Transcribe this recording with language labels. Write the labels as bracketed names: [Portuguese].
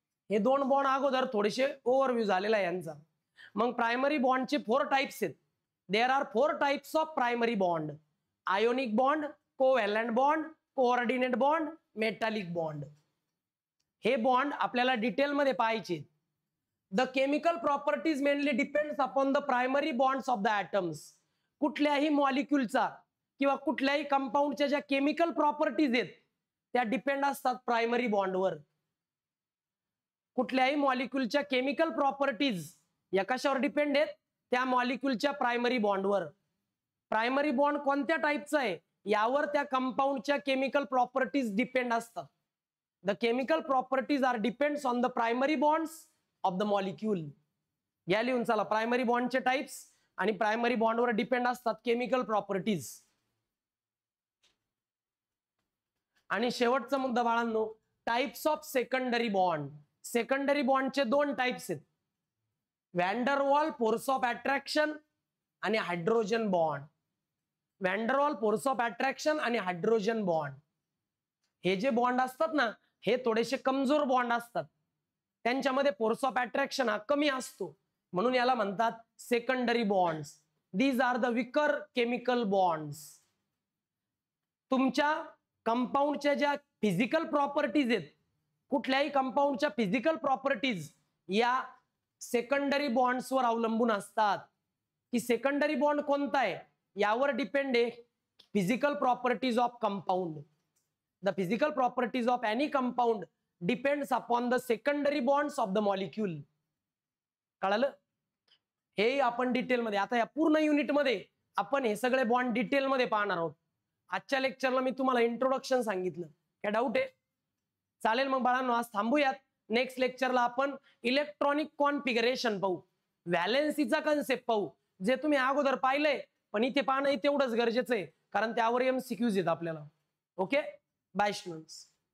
[Marathi] हे 2 बॉन्ड अगोदर थोडेसे ओव्हरव्ह्यू झालेला आहे यांचा. मग प्रायमरी बॉन्डचे 4 टाइप्स आहेत. [English] There are 4 types of primary bond. Ionic bond, covalent bond, coordinate bond, metallic bond. [Marathi] हे बॉन्ड आपल्याला डिटेलमध्ये पाहायचे. [English] The chemical properties mainly depends upon the primary bonds of the atoms. [Marathi] कुठल्याही मॉलिक्यूलचा किंवा कुठल्याही कंपाऊंडच्या ज्या केमिकल प्रॉपर्टीज आहेत त्या डिपेंड असतात प्रायमरी बॉन्डवर. कुठल्याही मॉलिक्यूलच्या केमिकल प्रॉपर्टीज या कशावर डिपेंड आहेत? त्या मॉलिक्यूलच्या प्रायमरी बॉन्डवर. प्रायमरी बॉन्ड कोणत्या टाइपचा आहे यावर त्या कंपाऊंडच्या केमिकल प्रॉपर्टीज डिपेंड असतात. [English] The chemical properties are depends on the primary bonds of the molecule. [Marathi] घ्या लिहून चला, प्रायमरी बॉन्डचे टाइप्स आणि प्रायमरी बॉन्डवर डिपेंड असतात केमिकल प्रॉपर्टीज. आणि शेवटचा मुद्दा बाळांनो, types of secondary bond. Secondary बॉन्डचे दोन टाइप्स आहेत, व्हॅन्डरवॉल फोर्स ऑफ अट्रॅक्शन आणि hydrogen bond. व्हॅन्डरवॉल force of attraction आणि हायड्रोजन बॉन्ड हे जे बॉन्ड असतात ना, हे थोडेसे कमजोर बॉन्ड असतात, त्यांच्यामध्ये फोर्स ऑफ अट्रॅक्शन हा कमी असतो, म्हणून याला म्हणतात secondary bonds. [English] These are the weaker chemical bonds. [Marathi] तुमच्या कंपाऊंडच्या ज्या फिजिकल प्रॉपर्टीज आहेत, कुठल्याही कंपाऊंडच्या फिजिकल प्रॉपर्टीज या सेकंडरी बॉन्ड्सवर अवलंबून असतात. की सेकंडरी बॉन्ड कोणता आहे यावर डिपेंड आहे physical properties of compound. [English] The physical properties of any compound depends upon the secondary bonds of the molecule. [Marathi] कळालं? हे आपण डिटेलमध्ये, आता या पूर्ण युनिटमध्ये आपण हे सगळे बॉन्ड डिटेलमध्ये पाहणार आहोत. आजच्या लेक्चरला मी तुम्हाला इंट्रोडक्शन सांगितलं, काय डाऊट आहे? चालेल मग बाळांनो, आज थांबूयात. नेक्स्ट लेक्चरला आपण इलेक्ट्रॉनिक कॉन्फिगरेशन पाहू, व्हॅलेन्सीचा कन्सेप्ट पाहू, जे तुम्ही अगोदर पाहिलंय, पण इथे पाहणं तेवढंच गरजेचं आहे, कारण त्यावर MCQs आहेत आपल्याला. [English] Okay, bye students.